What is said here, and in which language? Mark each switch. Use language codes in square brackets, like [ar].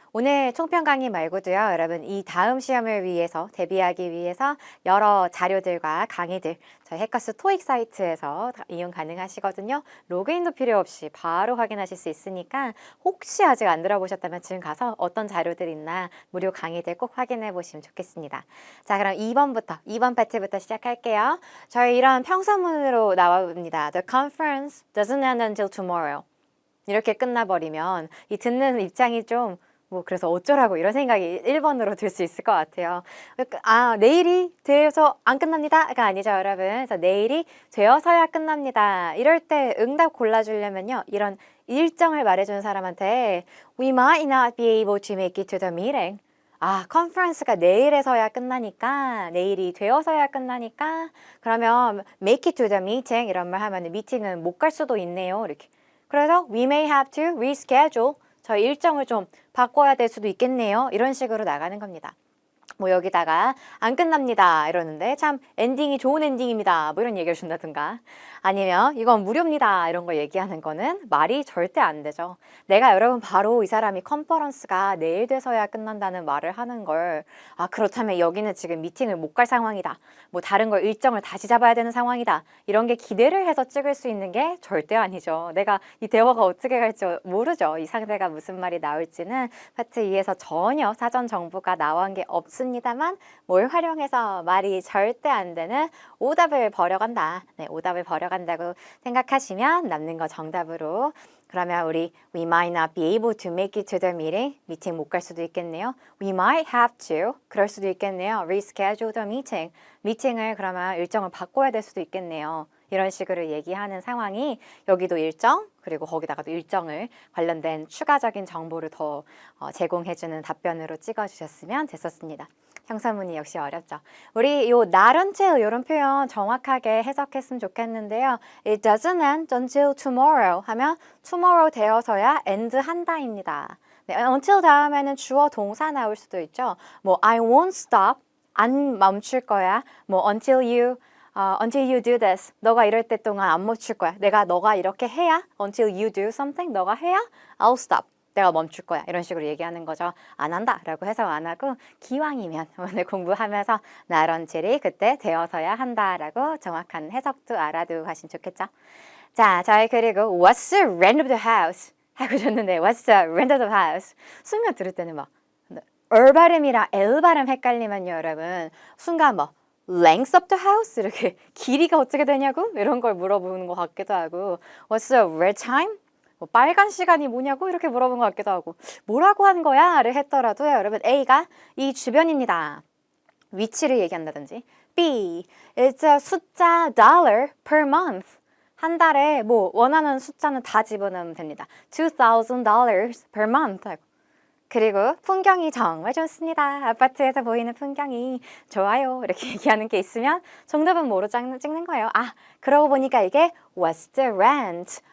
[ko] 오늘 총평 강의 말고도요, 여러분 이 다음 시험을 위해서 대비하기 위해서 여러 자료들과 강의들 저희 해커스 토익 사이트에서 다 이용 가능하시거든요. 로그인도 필요 없이 바로 확인하실 수 있으니까 혹시 아직 안 들어보셨다면 지금 가서 어떤 자료들 있나 무료 강의들 꼭 확인해 보시면 좋겠습니다. 자, 그럼 2번 파트부터 시작할게요. 저희 이런 평서문으로 나와봅니다. [en] The conference doesn't end until tomorrow. [ko] 이렇게 끝나버리면 이 듣는 입장이 좀 그래서 어쩌라고 이런 생각이 1번으로 들 수 있을 것 같아요. 내일이 되어서 안 끝납니다가 아니죠, 여러분. 그래서 내일이 되어서야 끝납니다. 이럴 때 응답 골라주려면요, 이런 일정을 말해주는 사람한테 [en] We might not be able to make it to the meeting. [ko] 컨퍼런스가 내일에서야 끝나니까, 내일이 되어서야 끝나니까, 그러면 [en] make it to the meeting [ko] 이런 말 하면 미팅은 못 갈 수도 있네요. 이렇게. 그래서 [en] we may have to reschedule. [ko] 저희 일정을 좀 바꿔야 될 수도 있겠네요. 이런 식으로 나가는 겁니다. 여기다가 안 끝납니다 이러는데 참 엔딩이 좋은 엔딩입니다 이런 얘기를 준다든가, 아니면 이건 무료입니다 이런 거 얘기하는 거는 말이 절대 안 되죠. 내가 여러분 바로 이 사람이 컨퍼런스가 내일 돼서야 끝난다는 말을 하는 걸 그렇다면 여기는 지금 미팅을 못 갈 상황이다, 다른 걸 일정을 다시 잡아야 되는 상황이다, 이런 게 기대를 해서 찍을 수 있는 게 절대 아니죠. 내가 이 대화가 어떻게 갈지 모르죠. 이 상대가 무슨 말이 나올지는 파트 2에서 전혀 사전 정보가 나온 게 없습니다만 뭘 활용해서 말이 절대 안 되는 오답을 버려간다. 네, 오답을 버려간다고 생각하시면 남는 거 정답으로, 그러면 우리 [en] we might not be able to make it to the meeting. [ko] 미팅 못 갈 수도 있겠네요. [en] We might have to. [ko] 그럴 수도 있겠네요. [en] reschedule the meeting. [ko] 미팅을 그러면 일정을 바꿔야 될 수도 있겠네요. 이런 식으로 얘기하는 상황이 여기도 일정, 그리고 거기다가도 일정을 관련된 추가적인 정보를 더 제공해주는 답변으로 찍어주셨으면 됐었습니다. 형사문이 역시 어렵죠. 우리 요 not until 이런 표현 정확하게 해석했으면 좋겠는데요. [en] It doesn't end until tomorrow [ko] 하면 [en] tomorrow [ko] 되어서야 [en] end [ko] 한다입니다. 네, until 다음에는 주어 동사 나올 수도 있죠. [en] I won't stop, [ko] 안 멈출 거야. [en] until you do this. [ko] 너가 이럴 때 동안 안 멈출 거야. 너가 이렇게 해야, [en] until you do something, [ko] 너가 해야 [en] I'll stop. [ko] 내가 멈출 거야. 이런 식으로 얘기하는 거죠. 안 한다 라고 해석 안 하고, 기왕이면 오늘 공부하면서 not until이 그때 되어서야 한다라고 정확한 해석도 알아두고 가시면 좋겠죠. 자, 저희 그리고 [en] what's the rent of the house? [ko] 하고 줬는데 [en] what's the rent of the house? [ko] 순간 들을 때는 을 발음이랑 엘 발음 헷갈리면요, 여러분. 순간 [en] length of the house? [ko] 이렇게 길이가 어떻게 되냐고? 이런 걸 물어보는 것 같기도 하고, [en] what's the red time? [ko] 빨간 시간이 뭐냐고? 이렇게 물어본 것 같기도 하고, 뭐라고 하는 거야? 를 했더라도 여러분, A가 이 주변입니다. 위치를 얘기한다든지, [en] B, it's a 숫자 dollar per month. [ko] 한 달에 원하는 숫자는 다 집어넣으면 됩니다. [en] $2,000 per month. [ko] 그리고 풍경이 정말 좋습니다. 아파트에서 보이는 풍경이 좋아요. 이렇게 얘기하는 게 있으면 정답은 뭐로 찍는 거예요? 그러고 보니까 이게 [en] what's the rent?